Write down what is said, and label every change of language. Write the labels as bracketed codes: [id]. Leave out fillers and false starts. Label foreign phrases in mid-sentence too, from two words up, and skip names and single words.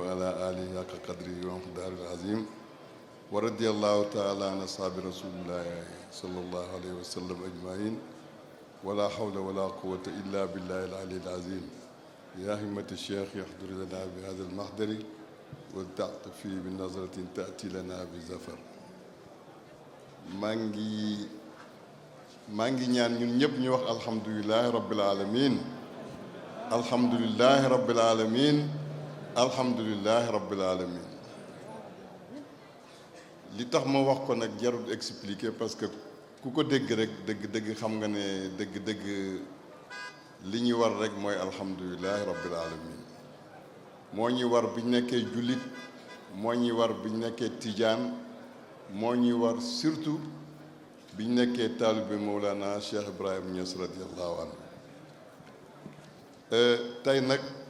[ar] وعلى آله حق قدره ومقداره العظيم ورضي الله تعالى عن أصحاب رسول الله صلى الله عليه وسلم أجمعين ولا حول ولا قوة إلا بالله العلي العظيم يا همة الشيخ يحضر لنا بهذا المحضر ولتعطفي بالنظرة تأتي لنا بزفر [wo] maa ngi ñaan ñun ñëpp ñu wax [ar] الحمد لله رب العالمين الحمد لله رب العالمين الحمد لله رب العالمين [wo] li tax ma wax ko nag jarul expliquer [fr] parce que [wo] ku ko dégg rek dëgg xam nga ne dëgg li ñu war rek mooy [ar] الحمد لله رب العالمين [wo] moo ñuy war biñ nekkee jullit moo ñuy war biñ nekkee tijaan moo ñuy war surtout biñ nekkee taalibe Mawlana Cheikh Ibrahim Niass [ar] رضي الله عنه [wo] tey nag